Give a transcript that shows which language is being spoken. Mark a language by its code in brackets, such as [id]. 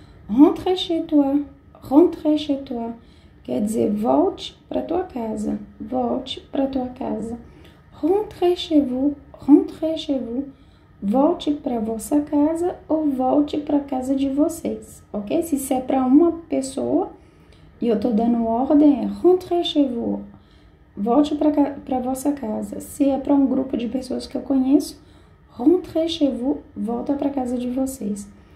[fr] Rentre chez toi, rentre chez toi. [pt] Quer dizer, volte para tua casa, volte para tua casa. [fr] Rentre chez vous, rentre chez vous. [pt] Volte para vossa casa ou volte para casa de vocês, ok? Se isso é para uma pessoa e eu tô dando ordem, é [fr] rentre chez vous. [pt] Volte para vossa casa. Se é para um grupo de pessoas que eu conheço, [fr] rentrez chez vous, [pt] volta para casa de vocês.